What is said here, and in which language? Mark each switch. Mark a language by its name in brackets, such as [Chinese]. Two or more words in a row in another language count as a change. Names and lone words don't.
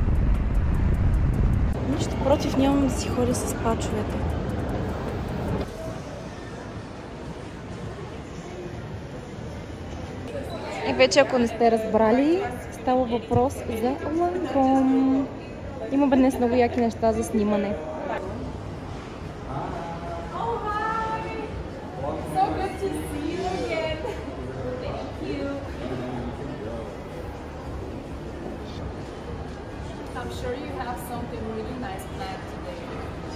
[Bulgarian] Нищо против нямам да си ходя с пачовете. И вече, ако не сте разбрали, става въпрос за Ланком. Има днес много яки неща за снимане. [English] I'm sure you have something really nice planned today.